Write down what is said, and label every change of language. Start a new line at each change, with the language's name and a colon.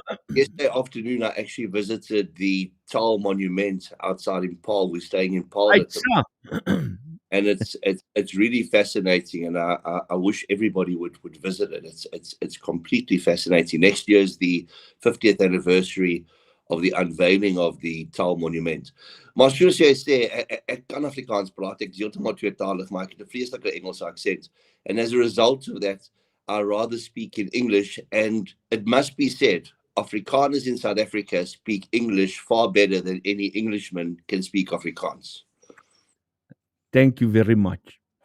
English: Yesterday afternoon, I actually visited the Taal Monument outside in Paarl. We're staying in Paarl at the moment. And it's really fascinating, and I wish everybody would visit it. It's completely fascinating. Next year is the 50th anniversary of the unveiling of the Taal Monument.
Afrikaans: Maar soos jy sê, ek kan Afrikaans praat, ek is heeltemal tweetalig, maar ek het 'n vreeslike Engelse aksent.
English: And as a result of that, I rather speak in English, and it must be said, Afrikaners in South Africa speak English far better than any Englishman can speak Afrikaans. Thank you very much.